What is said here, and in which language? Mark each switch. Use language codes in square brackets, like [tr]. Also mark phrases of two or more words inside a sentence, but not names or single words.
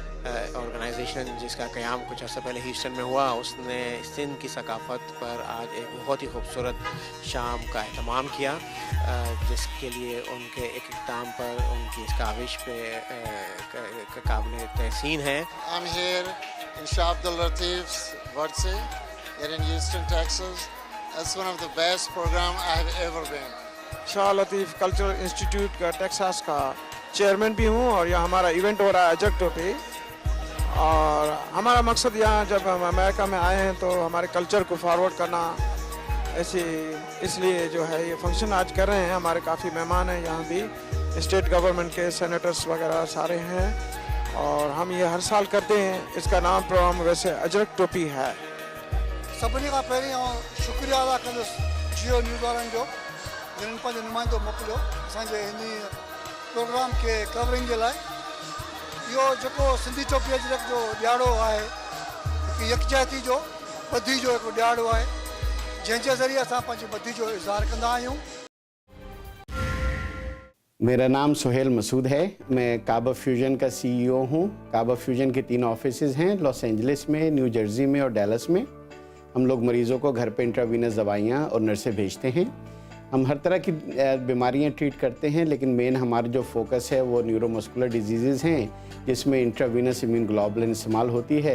[ur] آرگنائزیشن جس کا قیام کچھ عرصہ پہلے ہیوسٹن میں ہوا، اس نے سندھ کی ثقافت پر آج ایک بہت ہی خوبصورت شام کا اہتمام کیا، جس کے لیے ان کے ایک اقدام پر ان کی اس کاوش پے قابل تحسین ہے. [en] I'm here in Shah Abdul Latif's birthday here in Houston, Texas. It's one of the best program I have ever been. [ur] شاہ لطیف کلچرل انسٹیٹیوٹ کا ٹیکساس کا چیئرمین بھی ہوں اور یہاں ہمارا ایونٹ ہو رہا ہے اجرک پے. اور ہمارا مقصد یہاں جب ہم امریکہ میں آئے ہیں تو ہمارے کلچر کو فارورڈ کرنا، ایسے اس لیے جو ہے یہ فنکشن آج کر رہے ہیں. ہمارے کافی مہمان ہیں یہاں بھی, [en] state government [ur] کے سینیٹرز وغیرہ سارے ہیں، اور ہم یہ ہر سال کرتے ہیں. اس کا نام پروگرام ویسے اجرک ٹوپی ہے. [sd] सभिनी खां पहिरीं शुक्रिया अदा कंदुसि जियो न्यूज़ वारनि जो, जिन्हनि पंहिंजो नुमाइंदो मोकिलियो असांजे हिन प्रोग्राम के कवरिंग जे लाइ। इहो जेको सिंधी टोपी अजरक जो ॾियारो आहे, हिकु यकजाती जो ॿधी जो हिकु ॾियारो आहे, जंहिंजे ज़रिए असां पंहिंजी ॿधी जो इज़हार कंदा आहियूं। [ur] میرا نام سہیل مسعود ہے. میں کابا فیوژن کا CEO ہوں. کابا فیوژن کے 3 آفسز ہیں، لاس اینجلس میں، نیو جرسی میں اور ڈیلس میں. ہم لوگ مریضوں کو گھر پے انٹراوینس دوائیاں اور نرسیں بھیجتے ہیں. ہم ہر طرح کی بیماریاں ٹریٹ کرتے ہیں، لیکن مین ہمارا جو فوکس ہے وہ [en] neuromuscular disease [ur] ہیں، جس میں [en] intravenous immune globulin [ur] استعمال ہوتی ہے.